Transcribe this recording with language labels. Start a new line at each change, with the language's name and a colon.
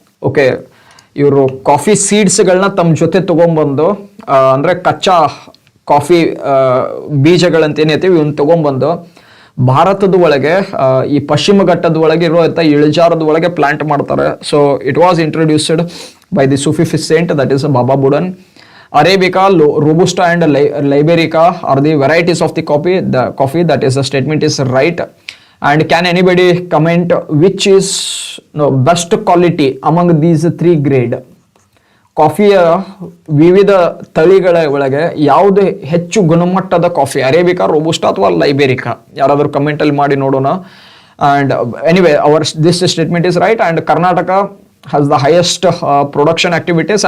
Kannada: Okay, ಇವರು coffee ಸೀಡ್ಸ್ಗಳನ್ನ ತಮ್ಮ ಜೊತೆ ತಗೊಂಡ್ಬಂದು ಅಂದರೆ ಕಚ್ಚಾ ಕಾಫಿ ಬೀಜಗಳಂತ ಏನೈತಿವಿ ಇವನ್ನ ತಗೊಂಡ್ಬಂದು ಭಾರತದ ಒಳಗೆ ಈ ಪಶ್ಚಿಮ ಘಟ್ಟದ ಒಳಗೆ ಇರುವಂಥ ಇಳಿಜಾರದ ಒಳಗೆ ಪ್ಲಾಂಟ್ ಮಾಡ್ತಾರೆ.
English: So it was introduced by the Sufi saint that is Baba Budan. Arabica, Robusta and Liberica are the varieties of the coffee. That is the statement is right. And can anybody comment which is best quality among these 3 grade?
Kannada: ಕಾಫಿಯ ವಿವಿಧ ತಳಿಗಳ ಒಳಗೆ ಯಾವುದು ಹೆಚ್ಚು ಗುಣಮಟ್ಟದ coffee, arabica, ರೋಬುಸ್ಟಾ ಅಥವಾ liberica? ಯಾರಾದರೂ ಕಮೆಂಟಲ್ಲಿ ಮಾಡಿ ನೋಡೋಣ.
English: And anyway this statement is right. And Karnataka has the highest production activities.